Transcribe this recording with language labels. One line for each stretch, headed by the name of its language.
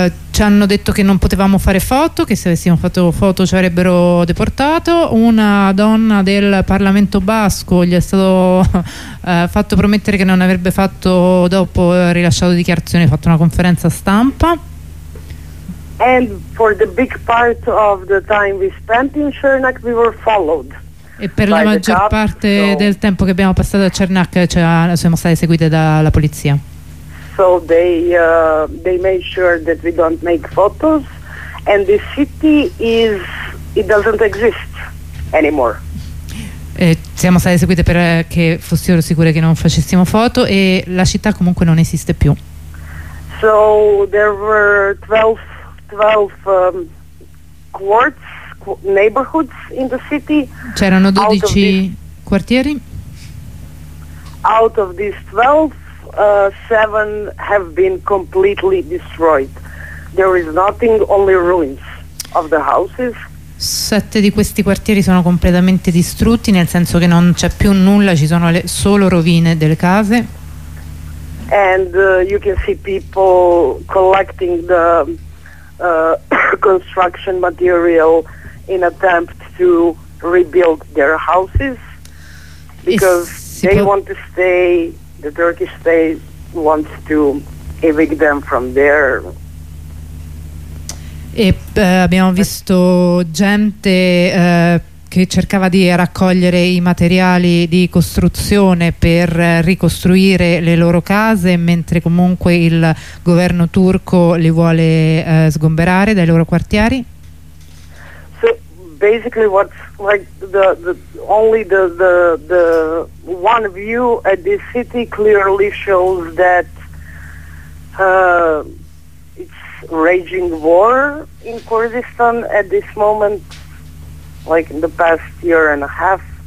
Italian: Ci hanno detto che non potevamo fare foto, che se avessimo fatto foto ci avrebbero deportato. Una donna del Parlamento Basco gli è stato fatto promettere che non avrebbe fatto, dopo rilasciato dichiarazioni, fatto una conferenza stampa.
English: And for the big part of the time we spent in Chernak we were followed.
Italian: E per la maggior parte del tempo che abbiamo passato a Chernak siamo state seguite dalla polizia.
English: So they made sure that we don't make photos, and the city is it doesn't exist anymore.
Italian: Siamo state seguite perché fossero sicure che non facessimo foto e la città comunque non esiste più.
English: So there were 12 quarters. Neighborhoods in the city.
Italian: C'erano 12 quartieri.
English: Out of these 12, 7 have been completely destroyed. There is nothing, only ruins of the houses.
Italian: 7 di questi quartieri sono completamente distrutti, nel senso che non c'è più nulla, ci sono solo rovine delle case.
English: And you can see people collecting the construction material in attempt to rebuild their houses, because they want to stay, the Turkish state wants to evict them from there.
Italian: E abbiamo visto gente che cercava di raccogliere i materiali di costruzione per ricostruire le loro case, mentre comunque il governo turco li vuole sgomberare dai loro quartieri.
English: Basically, what's like the one view at this city clearly shows that it's raging war in Kurdistan at this moment, like in the past year and a half.